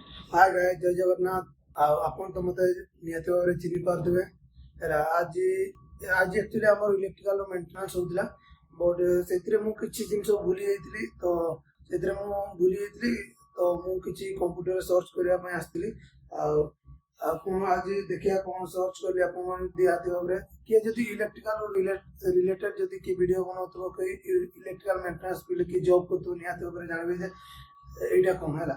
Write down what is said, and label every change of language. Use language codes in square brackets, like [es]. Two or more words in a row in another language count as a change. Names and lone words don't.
[en] Hi guys, [or] ଜୟ ଜଗନ୍ନାଥ। ଆପଣ ତ ମତେ ନିୟତ भाବରେ ଚିହ୍ନି ପାରୁଥିବେ। ହେଲା ଆଜି ଆକ୍ଚୁଆଲି ଆମର [en] electrical maintenance [or] ହଉଥିଲା, ବଟ୍ ସେଥିରେ ମୁଁ କିଛି ଜିନିଷ ଭୁଲି ଯାଇଥିଲି। ତ ମୁଁ କିଛି କମ୍ପ୍ୟୁଟରରେ ସର୍ଚ୍ଚ କରିବା ପାଇଁ ଆସିଥିଲି। ଆଉ ଆପଣ ଆଜି ଦେଖିବା କ'ଣ ସର୍ଚ୍ଚ କଲି ଆପଣମାନେ ନିହାତି ଭାବରେ କିଏ ଯଦି [en] electrical related [or] ଯଦି କିଏ ଭିଡ଼ିଓ ବନାଉଥିବ, କି [en] electrical maintenance field [or] କିଏ ଜବ୍ କରୁଥିବ, ନିହାତି ଭାବରେ ଜାଣିବେ ଯେ ଏଇଟା କ'ଣ ହେଲା।